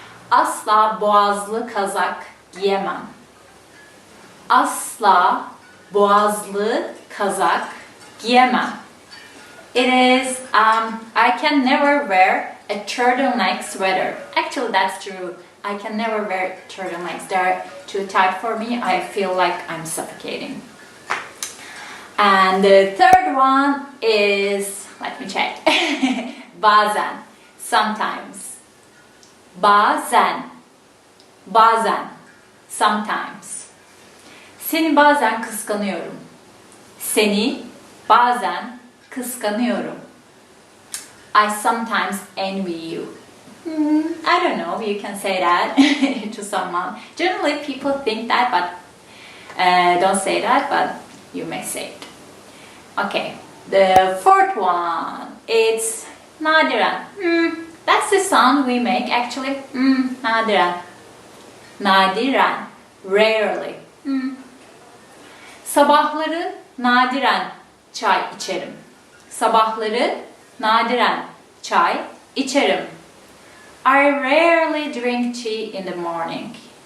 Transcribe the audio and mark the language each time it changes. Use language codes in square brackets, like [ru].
[tr] Asla boğazlı kazak giyemem. Asla boğazlı kazak giyemem. [en] It is, I can never wear a turtleneck sweater. Actually, that's true. I can never wear turtlenecks. They're too tight for me. I feel like I'm suffocating. And the third one is, let me check. [tr] Bazan. Sometimes. Bazan. Bazan. [en] Sometimes. [tr] Seni bazen kıskanıyorum. Seni bazen kıskanıyorum. [en] I sometimes envy you. I don't know, you can say that to someone. Generally people think that, but don't say that, but you may say it. Okay, the fourth one, it's Nadiran. That's the sound we make actually. [tr] Nadiran. Nadiran. Rarely. Sabahları nadiren çay içerim. Sabahları nadiren çay içerim. [en] I rarely drink tea in the morning.